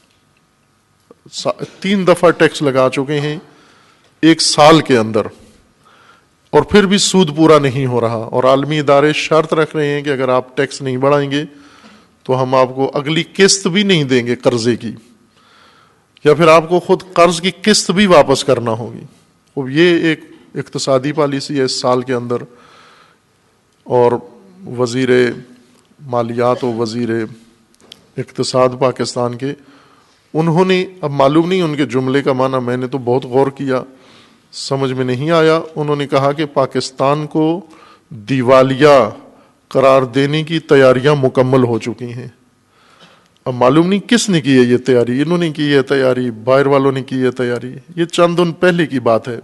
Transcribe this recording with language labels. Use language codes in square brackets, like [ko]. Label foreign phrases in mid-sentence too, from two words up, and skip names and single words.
[ur] 3 دفعہ ٹیکس لگا چکے ہیں ایک سال کے اندر، اور پھر بھی سود پورا نہیں ہو رہا، اور عالمی ادارے شرط رکھ رہے ہیں کہ اگر آپ ٹیکس نہیں بڑھائیں گے تو ہم آپ کو اگلی قسط بھی نہیں دیں گے قرضے کی، یا پھر آپ کو خود قرض کی قسط بھی واپس کرنا ہوگی۔ اب یہ ایک اقتصادی پالیسی ہے اس سال کے اندر، اور وزیر مالیات و وزیر اقتصاد پاکستان کے، انہوں نے، اب معلوم نہیں ان کے جملے کا معنی، میں نے تو بہت غور کیا سمجھ میں نہیں آیا، انہوں نے کہا کہ پاکستان کو دیوالیہ قرار دینے کی تیاریاں مکمل ہو چکی ہیں۔ اب معلوم نہیں کس نے کی ہے یہ تیاری، انہوں نے کی ہے تیاری، باہر والوں نے کی ہے تیاری، یہ چند دن پہلے کی بات ہے۔